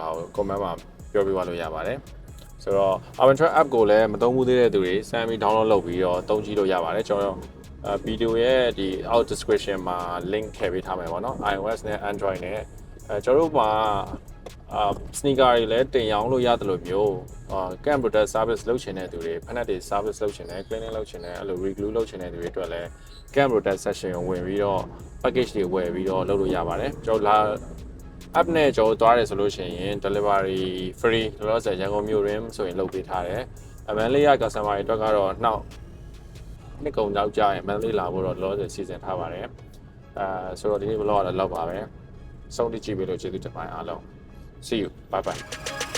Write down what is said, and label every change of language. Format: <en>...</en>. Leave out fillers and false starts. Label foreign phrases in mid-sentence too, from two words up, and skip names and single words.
<my>ကို comment မှာပြောပြပါလို့ရပါတယ်ဆိုတော့ Aventura app ကိုလည်းမသုံးဘူးသေးတဲ့သူတွေစမ်းပြီး download လုပ်ပြီးတော့သုံးကြည့်လို့ရပါတယ်ကျွန်တော်ဗီဒီယိုရဲ့ဒီ</my> <en>out description</en> <my>မှာ link ထည့်ပေးထားမယ်ပေါ့နော် iOS နဲ့ Android နဲ့ကျွန်တော်တို့မှာsneaker တွေလည်းတင်ရောင်းလို့ရတယ်လို့မျိုး</my> <en>camp protect service</en> <my>လုပ်ချင်တဲ့သူ တွေဖက်နက်တွေ service လုပ်ချင်တယ် cleaning လုပ်ချင်တယ်အဲ့လို reglue လုပ်ချင်တဲ့သူတွေအတွက်လည်း</my> <en>camp protect session</en> <my>ကိုဝင်ပြီးတော့ package တွေဝယ်ပြီးတော့လုပ်လို့ရပါတယ်ကျွန်တော် app နဲ့ကျွန်တော်သွားတယ်ဆိုလို့ရှိရင်</my> <en>delivery free</en> <my>လောလောဆယ်ရန်ကုန်မြို့ရင်းဆိုရင်လုပ်ပေးထားတယ်အမှန်လေးရ customer တွေအတွက်ကတော့နောက်နှစ်ကုန်ရောက်ကြရင် monthly လာဖို့တော့လောလောဆယ်စီစဉ်ထားပါတယ်ဆိုတော့ဒီနေ့ vlog ကတော့လောက်ပါပဲဆုံးဖြတ်ကြည့်ပေးလို့ကျေးဇူးတင်ပါတယ်အားလုံး</my> <en>see you bye bye</en>